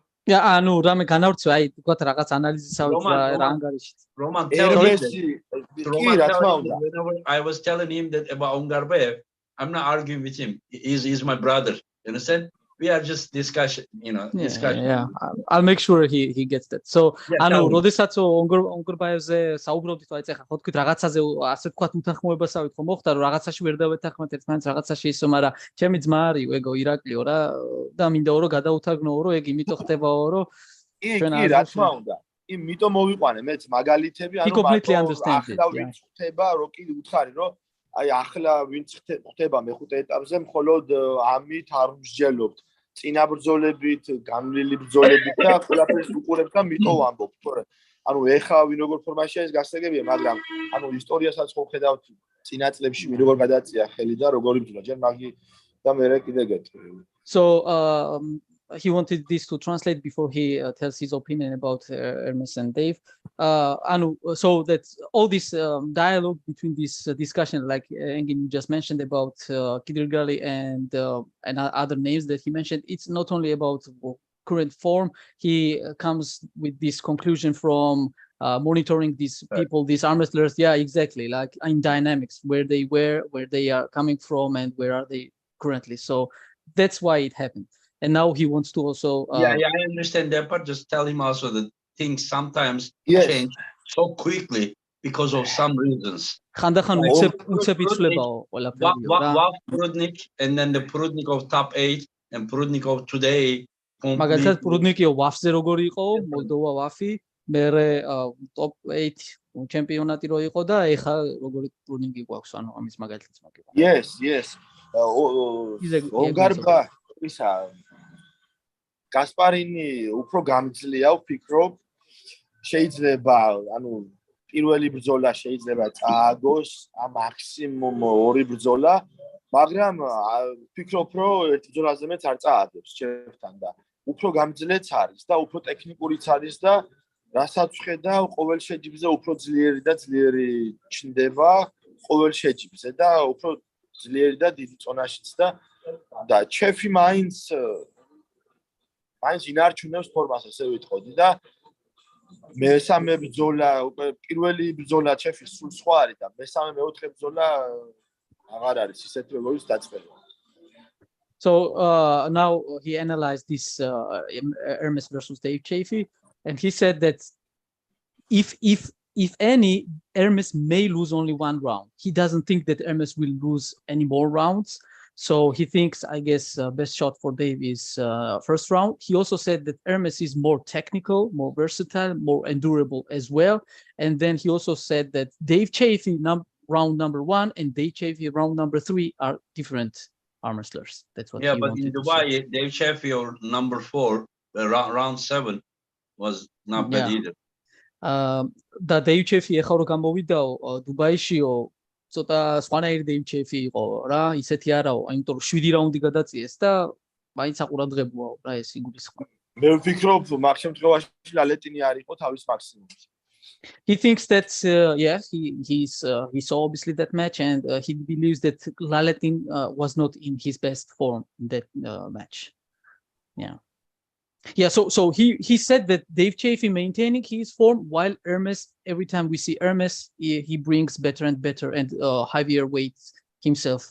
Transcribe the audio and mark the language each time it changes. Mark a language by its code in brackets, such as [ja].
[ka] Yeah, ანუ რამე განავრცვა, აი თქვათ რაღაც ანალიზისავით რა ანგარიშით. [en] Roman, tell him that whenever I was telling him that about Ungurbayev, I'm not arguing with him. He's my brother. You understand? We are just discussion. Yeah, I'll make sure he gets that. [ka] So, ანუ როდესაც Ungurbayevზე საუბრობდით, აი ეხლა ხო თქვით რაღაცაზე ასე თქვათ უთანხმოებასავით ხო მოხდა, რომ რაღაცაში ვერ დავეთანხმეთ ერთმანეთს, რაღაცაში ისო, მაგრამ ჩემი ძმა არის ეგო ირაკლიო რა და მინდაო რომ გადაუთაგნოო რომ ეგ იმიტომ ხდებაო რომ ჩვენ რა თქმა უნდა იმიტომ მოვიყვანე მეც მაგალითები ანუ ახლა ვინც ხდება რო კი უთხარი რომ აი ახლა ვინც ხდება მეხუთე ეტაპზე მხოლოდ ამით არ მსჯელობთ წინა ბრძოლებით განვლილი ბრძოლებით და ყველაფერს უყურებთ და მიტო ვამბობთ თორე ანუ ეხა ვინ როგორ ფორმაშია ეს გასაგებია მაგრამ ანუ ისტორიასაც ხო ხედავთ წინა წლებში ვინ როგორ გადაწია ხელი და როგორ იბრძოლა ჯერ მაგი და მე კიდე გეტყვი [en] So he wanted this to translate before he tells his opinion about Hermes and Dave. So that all this dialogue between this discussion, like Engin just mentioned about Kidirgali and other names that he mentioned, it's not only about current form. He comes with this conclusion from monitoring these people, these arm wrestlers. Yeah, exactly. Like in dynamics, where they were, where they are coming from, and where are they currently. So that's why it happened. And now he wants to also. Yeah, I understand that, but just tell him also that things sometimes Yes. change so quickly because of some reasons. [ka] ხანდახან უცებ იცვლებაო ყველაფერიო რა. [en] Waf Prudnik and then the Prudnik of top 8 and Prudnik of today. [ka] მაგალითად პრუდნიკიო ვაფზე როგორი იყო, მოლდოვა ვაფი, მერე top 8 ჩემპიონატი რო იყო და ეხა როგორი პრუდნიკი გვაქვს, ანუ ამის მაგალითიც მაგება. [en] Yes. [ka] ონგარბა ისა გასპარინი უფრო გამძლეა ვფიქრობ, შეიძლება ანუ პირველი ბრძოლა შეიძლება წააგოს მაქსიმუმ 2 ბრძოლა, მაგრამ ვფიქრობ რომ ერთ ბრძოლაზე მეც არ წააგებს ჩემთან და უფრო გამძლეც არის და უფრო ტექნიკურიც არის და რასაც ვხედავ ყოველ შეჯიბზე უფრო ძლიერი და ძლიერი ჩნდება ყოველ შეჯიბზე და უფრო ძლიერი და დიდი წონაშიც და ჩეფი მაინც ინარჩუნებს ფორმას, ასე ვიტყოდი და მესამე ბრძოლა, პირველი ბრძოლა ჩეფის სულ სხვა არის და მესამე მეოთხე ბრძოლა აღარ არის ისეთი როგორიც დაწყება. [en] So now he analyzed this Hermes versus Dave Chaffey, and he said that if any, Hermes may lose only 1 round. He doesn't think that Hermes will lose any more rounds. So he thinks, I guess, best shot for Dave is first round. He also said that Hermes is more technical, more versatile, more endurable as well. And then he also said that Dave Chaffey round number 1 and Dave Chaffey round number 3 are different arm wrestlers. That's what. Yeah, but in Dubai, Dave Chaffey or number 4, round 7 was not bad either. [ka] და Dave Chaffey ეხლა რო გამოვიდაო დუბაიშიო ცოტა სხვანაირი Dave Chaffey იყო რა, ისეთი არაო, იმიტომ რომ 7 რაუნდი გადაწიეს და მაინც აყურადღებოაო რა ეს იგულისხმება. მე ვფიქრობ მაგ შემთხვევაში ლალეტინი არ იყო თავის მაქსიმუმში. [en] He thinks that he saw obviously that match, and he believes that Laletin was not in his best form in that match. Yeah. So he said that Dave Chaffey maintaining his form, while Hermes, every time we see Hermes, he brings better and better and heavier weights himself.